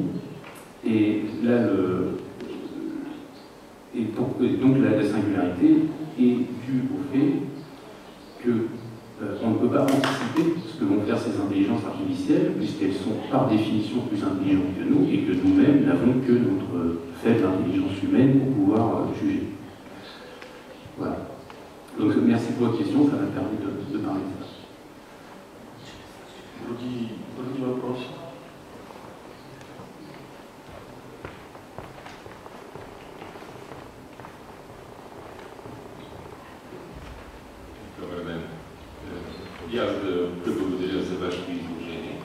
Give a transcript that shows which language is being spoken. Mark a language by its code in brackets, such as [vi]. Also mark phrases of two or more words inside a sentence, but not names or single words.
[fr] Et là, donc la singularité est due au fait que on ne peut pas anticiper ce que vont faire ces intelligences artificielles, puisqu'elles sont par définition plus intelligentes que nous et que nous-mêmes n'avons que notre faible intelligence humaine pour pouvoir juger. Voilà. Donc merci pour votre question, ça m'a permis de parler de ça. [bg] Други въпроси? Добър ден. И аз да благодаря за вашето изложение.